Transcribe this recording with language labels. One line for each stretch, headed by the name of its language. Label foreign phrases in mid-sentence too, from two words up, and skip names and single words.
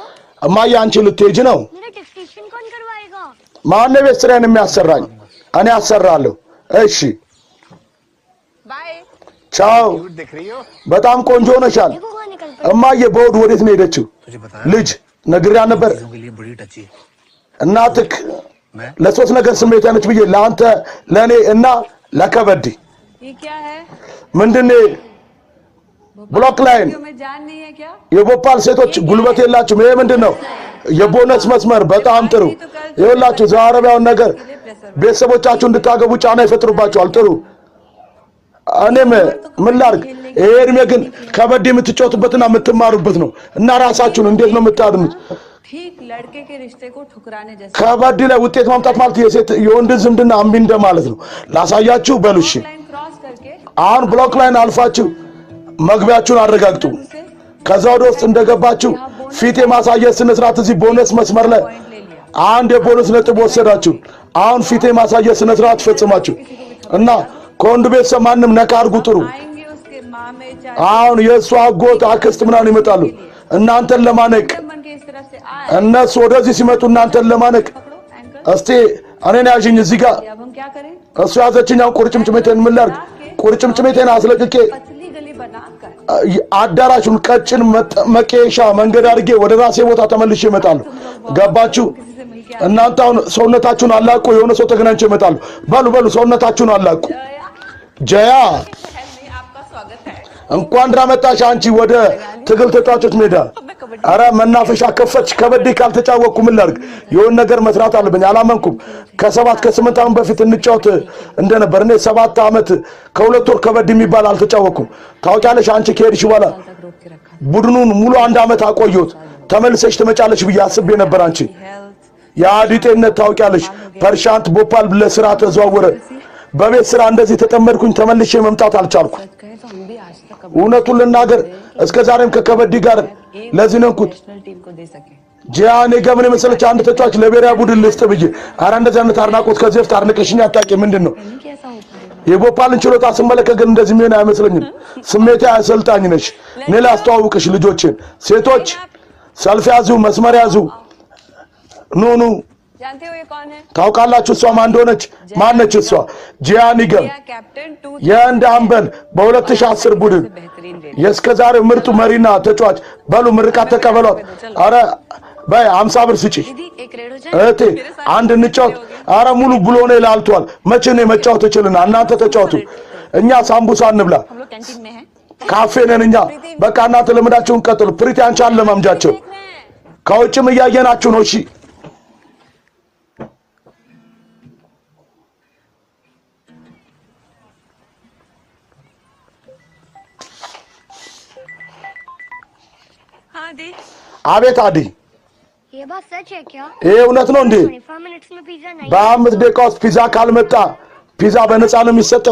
Amharic: እማዬ አንቺ ልትሄጂ ነው
Hindi: मेरा डिक्टेशन कौन करवाएगा
Amharic: ማን ነው ቤት ስራዬን የሚያሰራኝ እኔ አሰራለሁ እሺ
English: बाय
Amharic: ቻው
Hindi: देख रही हो
Amharic: በጣም ቆንጆ ሆነሻል
Hindi: देखो कहाँ निकल पड़े
Amharic: እማዬ በውድ ወዴት ነው ሄደችው
Hindi: तुझे पता
Amharic: ልጅ ነግሬያ ነበር
Hindi: चीजों के लिए बड़ी टची है
Amharic: እናትክ
Hindi: मैं
Amharic: ለሶስት ነገር ስሜት ያነች ብዬ ለአንተ ለኔ እና ለከበዲ
Hindi: ये क्या है
English: ምንድነው block line
Hindi: में जान नहीं है क्या
Amharic: የቦፓል ሴቶች ጉልበት የላችሁም ይሄ ምንድነው የቦነስ መስመር በጣም ጥሩ ይኸውላችሁ ዛሬያውን ነገር ቤተሰቦቻችሁ እንድታገቡ ጫና ይፈጥሩባችኋል ጥሩ እኔም ምን ላድርግ ይሄ እድሜ ግን ከበድ የምትጫወቱበትና የምትማሩበት ነው እና ራሳችሁን እንዴት ነው የምታድኑት
Hindi: ठीक लड़के के रिश्ते को ठुकराने जैसा
Amharic: ከበድ ላይ ውጤት ማምጣት ማለት የሴት የወንድ ዝምድና እምቢ እንደማለት ነው ላሳያችሁ በሉሽ
English: line cross
Hindi: करके
Amharic: አሁን
English: block line
Amharic: አልፋችሁ መግቢያችሁን አረጋግጡ ከዛ ወደ ውስጥ እንደገባችሁ ፊት የማሳየት ስነ ስርዓት እዚህ ቦነስ መስመር ላይ አንድ የቦነስ ነጥብ ወሰዳችሁ አሁን ፊት የማሳየት ስነ ስርዓት ፈጽማችሁ እና ከወንድ ቤተሰብ ማንም ነካ አድርጉ ጥሩ
Hindi: आएंगे उसके मामे
Amharic: አሁን የእሱ አጎት አክስት ምናምን ይመጣሉ እናንተን ለማነቅ
Hindi: मन के इस तरफ से आ
Amharic: እነሱ ወደዚህ ሲመጡ እናንተን ለማነቅ
Hindi: पकड़ो एंकल
Amharic: እስቲ እኔን ያዥኝ እዚህ ጋር
Hindi: अब हम क्या करें
Amharic: እሱ ያዘችኝ አሁን ቁርጭምጭሚቴን ምን ላድርግ ቁርጭምጭሚቴን አስለቅቄ
Hindi: पतली गली बनाकर
Amharic: አዳራሹን ቀጭን መቄሻ መንገድ አድርጌ ወደ ራሴ ቦታ ተመልሼ እመጣለሁ ገባችሁ እናንተ አሁን ሰውነታችሁን አላቁ የሆነ ሰው ተገናኝቼ እመጣለሁ በሉ ሰውነታችሁን አላቁ ጀያ
Hindi: आपका स्वागत है
Amharic: እንኳን ደህና መጣሽ አንቺ ወደ ትግል ተጫዋቾች ሜዳ አረ መናፈሻ ከፈች ከበድ ካልተጫወኩ ምን ላድርግ የሆነ ነገር መስራት አለብኝ አላመንኩም ከ7 ከ8 ዓመት በፊት እንጫወት እንደነበር እኔ 7 ዓመት ከ2 ወር ከበድ የሚባል አልተጫወኩም ታውቂያለሽ አንቺ ከሄድሽ በኋላ ቡድኑን ሙሉ 1 ዓመት አቆየሁት ተመልሰሽ ትመጫለሽ ብዬ አስቤ ነበር አንቺ ያዲጤነት ታውቂያለሽ ፐርሻንት ቦፓል ለስራ ተዘዋወረ በቤት ስራ እንደዚህ ተጠመድኩኝ ተመልሼ መምጣት አልቻልኩ
Hindi: कहे तो हम भी आज तक
Amharic: እውነቱን ልናገር እስከ ዛሬም ከከበዲ ጋር ለዚህ ነንኩት
English: national team
Hindi: को दे सके
Amharic: ጂያኔ ገምን መሰለች አንድ ተጫዋች ለብሔራዊ ቡድን ልስጥ ብዬ አረ እንደዚህ አይነት አድናቆት ከዚህ በፊት አድንቀሽኝ አታውቂ ምንድነው
Hindi: कैसा होता
Amharic: የቦፓልን ችሎታ ስመለከት ግን እንደዚህ ምን አይመስለኝም ስሜቴ አሰልጣኝ ነሽ እኔ ላስተዋውቅሽ ልጆችን ሰልፍ ያዙ፣ መስመር ያዙ። ኑ ኑ።
Hindi: जानते हो ये कौन है?
Amharic: ታውቃላችሁ እሷ ማን እንደሆነች? ማነች እሷ? ጂያኒገም
English: India captain 2
Amharic: የህንድ አምበል በ2010 ቡድን
Hindi: बेहतरीन रेड
Amharic: የእስከዛሬው ምርጡ መሪና ተጫዋች። በሉ ምርቃት ተቀበሏት። አረ በይ 50 ብር ስጪ
Hindi: दीदी एक रेड हो जाए
Amharic: እህቴ፣ አንድ እንጫወት። አረ ሙሉ ብሎ ነው ላልቷል። መቼ ነው መጫወት ይችላልና? እናንተ ተጫወቱ፣ እኛ ሳምቡሳ እንብላ።
Hindi: हम लोग कैंटीन में हैं
Amharic: ካፌ ነን እኛ። በቃ እናንተ ልምዳችሁን ቀጥሉ። ፕሪቲ አንቺ አለማምጃቸው ከውጭም እያየናችሁ ነው። እሺ
Hindi: हाँ दी
Amharic: አቤት አዲ፣
Hindi: ये बात सच है क्या?
Amharic: ይሄ እውነት ነው እንዴ?
Hindi: 25 मिनट्स में पिज्जा नहीं
Amharic: በ5 ደቂቃ ውስጥ ፒዛ ካልመጣ ፒዛ በነፃ ነው የሚሰጠው?